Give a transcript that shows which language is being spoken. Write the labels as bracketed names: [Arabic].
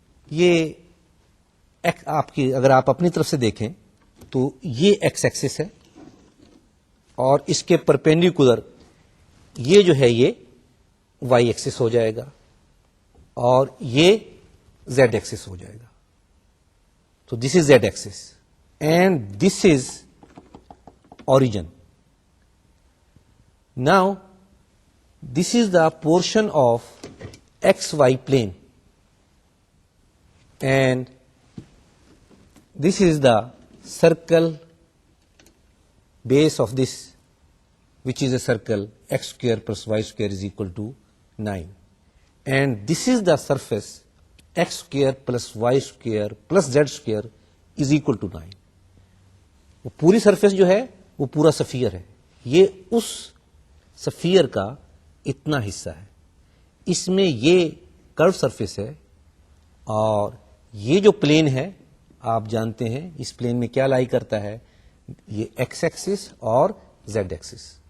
[Urdu] یہ اگر آپ اپنی طرف سے دیکھیں تو یہ ایکس ایکسس ہے، اور اس کے پرپینڈیکولر یہ جو ہے یہ وائی ایکسس ہو جائے گا، اور یہ زیڈ ایکسس ہو جائے گا. [English] تو this is Z axis and this is origin. Now this is the portion of XY plane and this is the circle base of this, which is a circle x square plus y square is equal to 9, and this is the surface x square plus y square plus z square is equal to 9. [Urdu] وہ پوری surface جو ہے وہ پورا سفیر ہے. یہ اس سفیر کا اتنا حصہ ہے. اس میں یہ کرو سرفیس ہے، اور یہ جو پلین ہے آپ جانتے ہیں اس پلین میں کیا لائی کرتا ہے، یہ ایکس ایکسس اور زیڈ ایکسس.